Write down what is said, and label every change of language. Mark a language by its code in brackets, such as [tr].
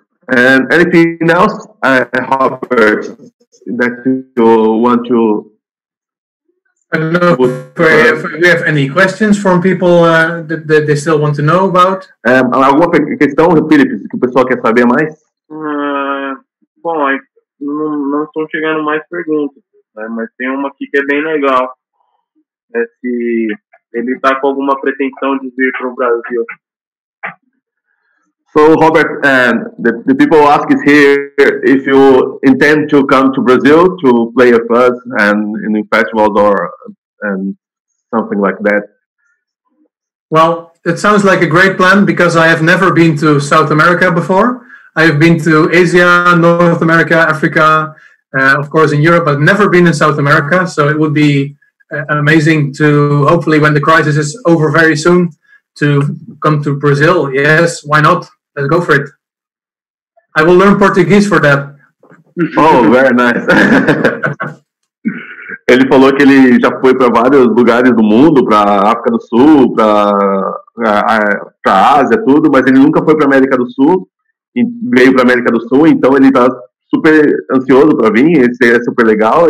[en] Anything else, Robert, that you want to... I don't know if we have any questions from people that they still want to know about. [pt] Alguma questão, Felipe, que o pessoal quer saber mais? Bom, não estão chegando mais perguntas, né, mas tem uma aqui que é bem legal. Se ele está com alguma pretensão de vir para o Brasil. [en] So, Robert, the people ask is here if you intend to come to Brazil to play with us and in festivals and something like that. Well, it sounds like a great plan because I have never been to South America before. I have been to Asia, North America, Africa, of course in Europe, but never been in South America. So it would be amazing to, hopefully when the crisis is over very soon, to come to Brazil. Yes, why not? Let's go for it. I will learn Portuguese for that. Oh, very nice. [pt] Ele falou que ele já foi para vários lugares do mundo, para África do Sul, para Ásia, tudo, mas ele nunca foi para América do Sul, e veio para América do Sul, então ele está super ansioso para vir, esse é super legal.